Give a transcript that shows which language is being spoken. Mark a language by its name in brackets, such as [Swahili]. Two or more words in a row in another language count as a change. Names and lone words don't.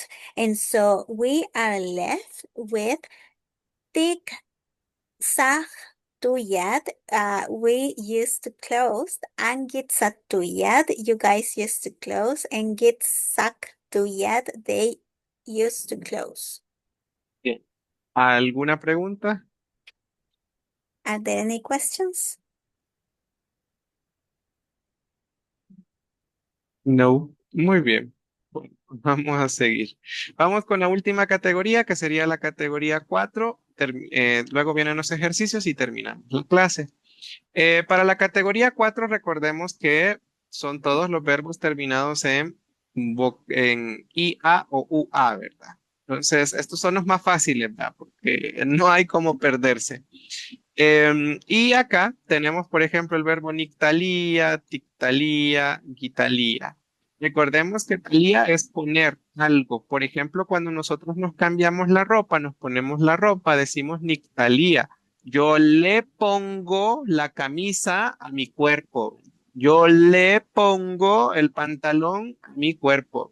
[English] And so we are left with [Nahuatl languages] tik sah tuyat, [English] we used to close, and gitsatuyat, you guys used to close, and gitsaktuyat, they used to close. [Spanish] Bien. ¿Alguna pregunta? [English] Are there any questions? [Spanish] No. Muy bien. Bueno, vamos a seguir. Vamos con la última categoría, que sería la categoría 4. Luego vienen los ejercicios y terminamos la clase. Para la categoría 4, recordemos que son todos los verbos terminados en IA o UA, ¿verdad? Entonces, estos son los más fáciles, ¿verdad? Porque no hay cómo perderse. Y acá tenemos, por ejemplo, el verbo [Nahuatl languages] nictalía, tictalía, guitalía. [Spanish] Recordemos que talía es poner algo. Por ejemplo, cuando nosotros nos cambiamos la ropa, nos ponemos la ropa, decimos nictalía. Yo le pongo la camisa a mi cuerpo. Yo le pongo el pantalón a mi cuerpo.